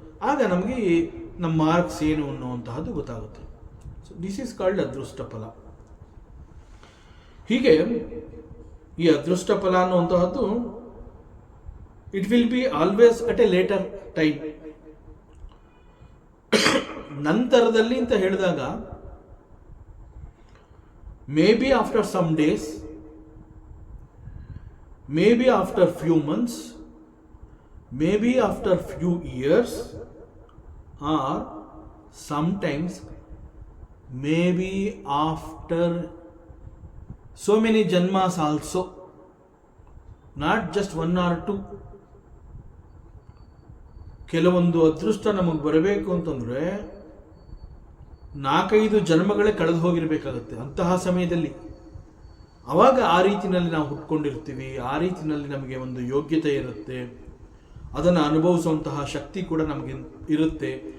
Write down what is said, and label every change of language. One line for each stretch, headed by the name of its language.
Kannada: ಆಗ ನಮಗೆ ನಮ್ಮ ಮಾರ್ಕ್ಸ್ ಏನು ಅನ್ನುವಂತಹದ್ದು ಗೊತ್ತಾಗುತ್ತೆ.
English: So this is called ಅದೃಷ್ಟ ಫಲ.
Kannada: ಹೀಗೆ ಈ ಅದೃಷ್ಟ ಫಲ ಅನ್ನುವಂತಹದ್ದು
English: It will be always at a later time.
Kannada: ನಂತರದಲ್ಲಿ ಅಂತ ಹೇಳಿದಾಗ
English: Maybe after some days, maybe after few months, maybe after few years, or sometimes maybe after so many janmas also, not just one or two.
Kannada: ಕೆಲವೊಂದು ಅದೃಷ್ಟ ನಮಗೆ ಬರಬೇಕು ಅಂತಂದರೆ 4-5 ಜನ್ಮಗಳೇ ಕಳೆದು ಹೋಗಿರಬೇಕಾಗುತ್ತೆ ಅಂತಹ ಸಮಯದಲ್ಲಿ. ಆವಾಗ ಆ ರೀತಿಯಲ್ಲಿ ನಾವು ಹುಟ್ಕೊಂಡಿರ್ತೀವಿ, ಆ ರೀತಿಯಲ್ಲಿ ನಮಗೆ ಒಂದು ಯೋಗ್ಯತೆ ಇರುತ್ತೆ, ಅದನ್ನು ಅನುಭವಿಸುವಂತಹ ಶಕ್ತಿ ಕೂಡ ನಮಗೆ ಇರುತ್ತೆ.